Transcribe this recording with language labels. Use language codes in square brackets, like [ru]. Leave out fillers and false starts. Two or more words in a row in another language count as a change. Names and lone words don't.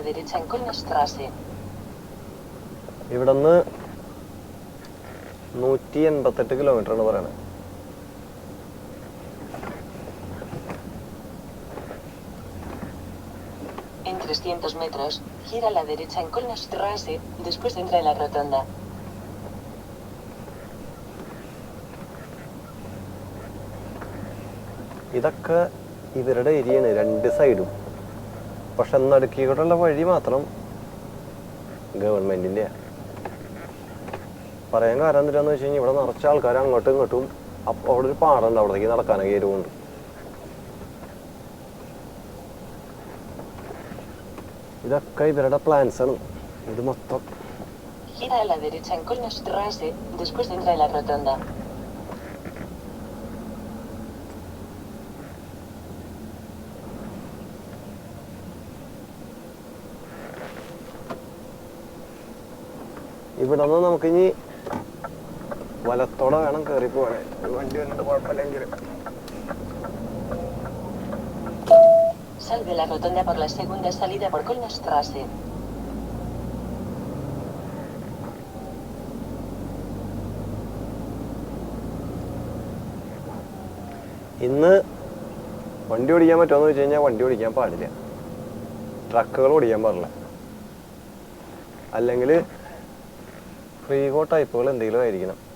[ml] ഇവിടെ നിന്ന് 188 കിലോമീറ്ററാണ് പറയണത്. [es] En 300 metros, gira a la derecha en Kölnerstraße, después entra en la rotonda. [ml] ഇതൊക്കെ ഇവരുടെ ഏരിയയാണ്, രണ്ട് സൈഡും. പക്ഷെ നടുക്കിയോട്ടുള്ള വഴി മാത്രം ഗവൺമെൻറ്റിൻ്റെ. പറയാൻ കാരണം എന്തിനാന്ന് വെച്ച് കഴിഞ്ഞാൽ ഇവിടെ നിറച്ച ആൾക്കാർ അങ്ങോട്ടും ഇങ്ങോട്ടും. അപ്പോൾ അവിടെ ഒരു പാടുണ്ട്, അവിടേക്ക് നടക്കാനൊക്കെ ഏരുകൊണ്ട്. ഇതൊക്കെ ഇവരുടെ പ്ലാൻസാണ് ഇത് മൊത്തം. [es] Gira a la derecha en Kölnerstraße, después entra en la rotonda. [ml] ഇവിടെ നിന്ന് നമുക്കിനി വലത്തോടെ വേണം കയറി പോകാൻ. ഒരു വണ്ടി വന്നിട്ട് കുഴപ്പമില്ലെങ്കിൽ. [es] Sal de la rotonda por la segunda salida por Kölnerstraße. [ml] ഇന്ന് വണ്ടി ഓടിക്കാൻ പറ്റുമെന്ന് വെച്ച് കഴിഞ്ഞാൽ വണ്ടി ഓടിക്കാൻ പാടില്ല, ട്രക്കുകൾ ഓടിക്കാൻ പാടില്ല. അല്ലെങ്കിൽ ഫ്രീഗോ ടൈപ്പുകൾ എന്തെങ്കിലും ആയിരിക്കണം.